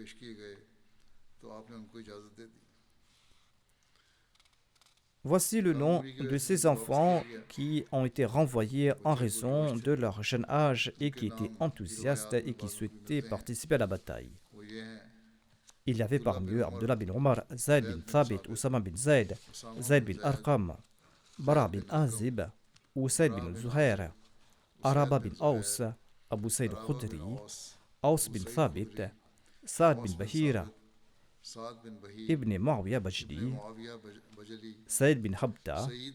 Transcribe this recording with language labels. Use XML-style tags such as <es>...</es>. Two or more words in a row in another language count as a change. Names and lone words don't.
<fr>Voici le nom de ces enfants qui ont été renvoyés en raison de leur jeune âge et qui étaient enthousiastes et qui souhaitaient participer à la bataille. Il y avait parmi eux Abdullah bin Omar, Zayd bin Thabit, Oussama bin Zayd, Zayd bin Arqam, Bara bin Azib, Usaid bin Zuhair, Araba bin Aws, Abu Saïd Khudri, Aws bin Thabit, Saad bin Bahira, Ibn Muawiyah Bajli, Saïd bin Habta.</fr>